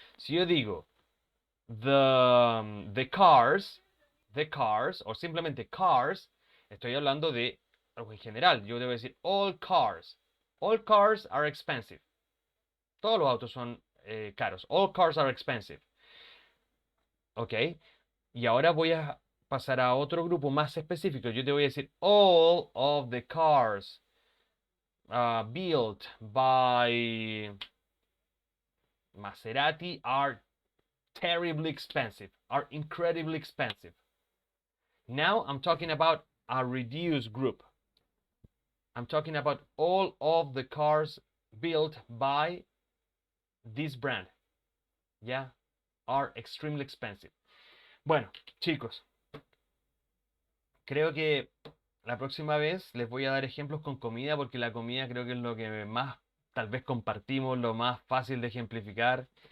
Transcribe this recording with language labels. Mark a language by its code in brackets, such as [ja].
[es] Si yo digo the cars, o simplemente cars, estoy hablando de algo en general. Yo debo decir [en] all cars. All cars are expensive. [es] Todos los autos son caros. [en] All cars are expensive. [es] Ok. Y ahora voy a pasar a otro grupo más específico. Yo te voy a decir [en] all of the cars built by Maserati are terribly expensive, are incredibly expensive. Now I'm talking about a reduced group. I'm talking about all of the cars built by this brand. Yeah, are extremely expensive. [es] Bueno, chicos, creo que la próxima vez les voy a dar ejemplos con comida porque la comida creo que es lo que más tal vez compartimos, lo más fácil de ejemplificar.